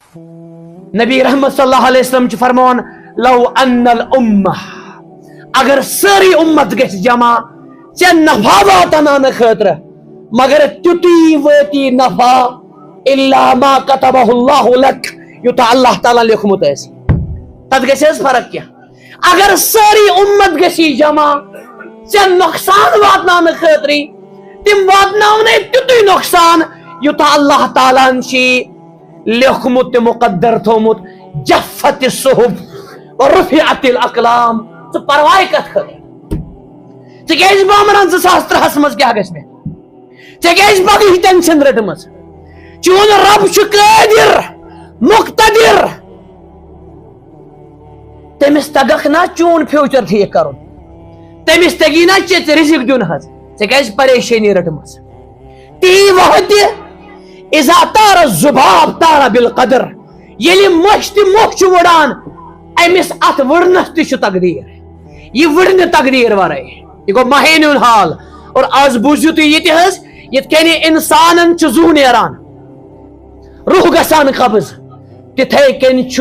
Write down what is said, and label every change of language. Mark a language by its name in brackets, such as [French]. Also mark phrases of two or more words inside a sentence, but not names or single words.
[Kashmiri] نبی رحمت [Arabic] صلی اللہ علیہ وسلم [Kashmiri] فرمان [Arabic] لو ان الامہ [Kashmiri] اگر ساری امت گژھِ جمع ژےٚ نفع واتناونہٕ خٲطرٕ مگر تیُتُے وٲتی نفع [Arabic] الا ما كتبه الله لك [Kashmiri] یوٗتاہ اللہ تعالیٰ لیوکھمُت آسہِ تتھ گژھِ حظ فرق کینٛہہ اگر ساری امت گژھی جمع ژےٚ نۄقصان واتناونہٕ خٲطرٕ تِم واتناونَے تیُتُے نۄقصان یوٗتاہ اللہ تعالیٰ ہن چھی لیوکھمُت تہٕ مُقدر تھومُت [Arabic] جفت الصحف ورفعت الاقلام [Kashmiri] ژٕ پرواے کتھ خٲطرٕ ژےٚ کیازِ بامبران 2003 منٛز کیاہ گژھِ مےٚ ژےٚ کیازِ پگہٕچ ٹینشن رٔٹمٕژ چون رب چھُ قٲدر مقتدر تٔمِس تگکھ نا چون فیوچر ٹھیٖک کرُن تٔمِس تگی نا ژےٚ رِزق دیُن حظ ژےٚ کیازِ پریشٲنی رٔٹمٕژ تی وقتہِ [Arabic] اذا طار الذباب طار بالقدر [Kashmiri] ییٚلہِ مۄچھ تہِ مۄکھ چھُ وٕڑان أمِس اتھ وٕڑنس تہِ چھُ تقدیٖر یہِ وٕڑِ نہٕ تقدیٖر ورٲے یہِ گوٚو مہینہِ ہُنٛد حال اور آز بوٗزِو تُہۍ یہِ تہِ حظ یِتھ کٔنۍ انسانن چھُ زُو نیران روح گژھان قبض تِتھے کٔنۍ چھُ